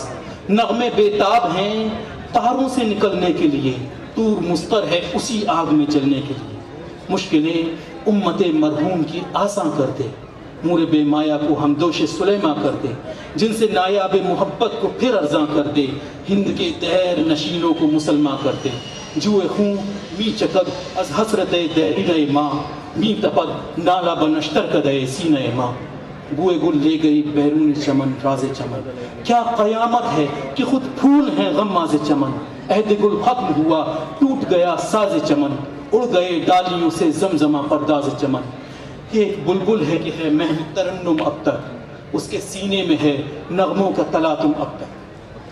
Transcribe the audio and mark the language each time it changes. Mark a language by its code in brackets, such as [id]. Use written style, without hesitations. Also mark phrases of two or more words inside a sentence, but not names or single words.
[ur] نغمے بیتاب ہیں تاروں سے نکلنے کے لیے، طور مستر ہے اسی آگ میں جلنے کے لیے۔ مشکلیں امت مرحوم کی آساں کر دے، مور بے مایا کو ہم دوش سلیمہ کر دے، جن سے نایاب محبت کو پھر ارزاں کر دے، ہند کے دیر نشینوں کو مسلمہ کر دے۔ [fa] جوئے خون می چکد از حسرت دیرینہ ماں، می تپد نالا بنشتر کدے سینہ ماں۔ [ur] بوئے گل لے گئی بیرون چمن راز چمن، کیا قیامت ہے کہ خود پھول ہیں غماز چمن۔ عہد گل ختم ہوا ٹوٹ گیا ساز چمن، اڑ گئے ڈالیوں سے زمزمہ پرداز چمن۔ ایک بلبل ہے کہ ہے محو ترنم اب تک، اس کے سینے میں ہے نغموں کا تلاطم اب تک۔